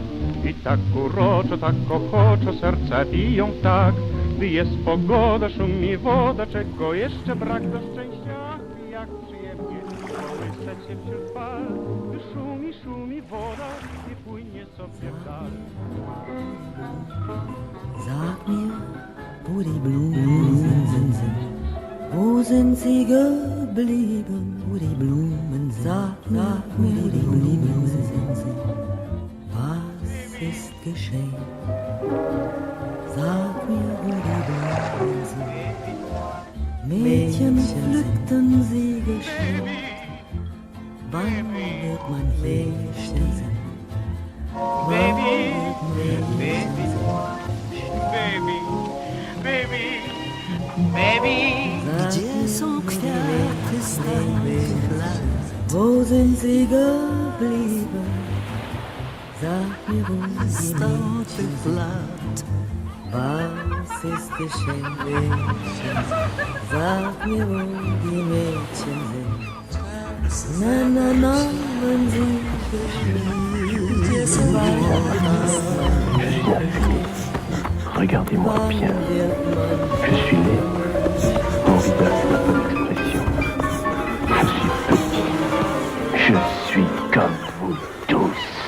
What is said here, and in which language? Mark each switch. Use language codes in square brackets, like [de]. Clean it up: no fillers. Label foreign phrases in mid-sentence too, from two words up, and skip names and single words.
[pl] I tak uroczo, tak ochoczo serca biją tak, gdy jest pogoda, szumi woda, czego jeszcze brak do szczęścia. Ach, jak przyjemnie kołysać się wśród fal, gdy szumi woda i płynie sobie w dal. [de] Sag mir, wo die Blumen sind, wo sind sie geblieben, wo die Blumen, sag mir, wo die Blumen sind, was ist geschehen? Sag mir, wo die Blumen sind, Mädchen pflückten sie geschehen, wann wird man hier stehen? [en] Baby, [pl] gdzie są kwiaty starych lat? [de] Wo sind sie geblieben? Sag mir, wo die Mädchen sind. Was ist geschehen, Mädchen? Sag mir, wo die Mädchen sind. Na, na, na, wenn sie [fr] Je suis affligé. Regardez-moi bien. Je suis laid. Mon visage n'a pas d'expression. Je suis petit. Je suis comme vous tous.